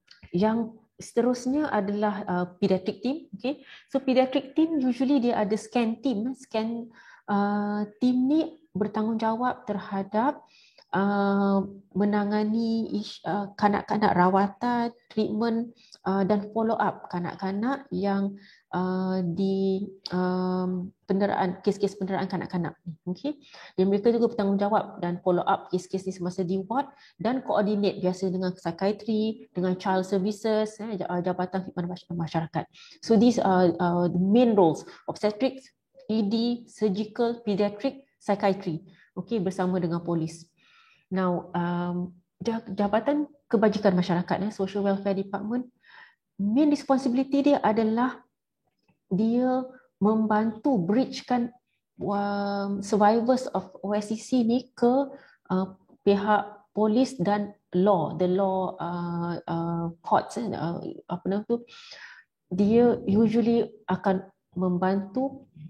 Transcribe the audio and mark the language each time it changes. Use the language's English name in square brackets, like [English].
[Malay] Yang seterusnya adalah pediatric team. [English] Okay. So pediatric team usually [Malay] dia ada [English] scan team. [Malay] Scan team ni bertanggungjawab terhadap menangani kanak-kanak rawatan, treatment dan follow up kanak-kanak yang di penderaan, kes-kes penderaan kanak-kanak. Okay. Dan mereka juga bertanggungjawab dan follow up kes-kes ni semasa di ward dan coordinate biasa dengan psychiatry, dengan child services, Jabatan Khidmat Masyarakat. [English] So these are the main roles: obstetrics, ED, surgical, pediatric, psychiatry. [Malay] Okay, bersama dengan polis. Now, Jabatan Kebajikan Masyarakat, Social Welfare Department, [English] main responsibility [Malay] dia adalah dia membantu bridgekan [English] survivors of OSCC [Malay] ni ke pihak polis dan [English] the law courts, [Malay] apa nama tu, dia usually akan membantu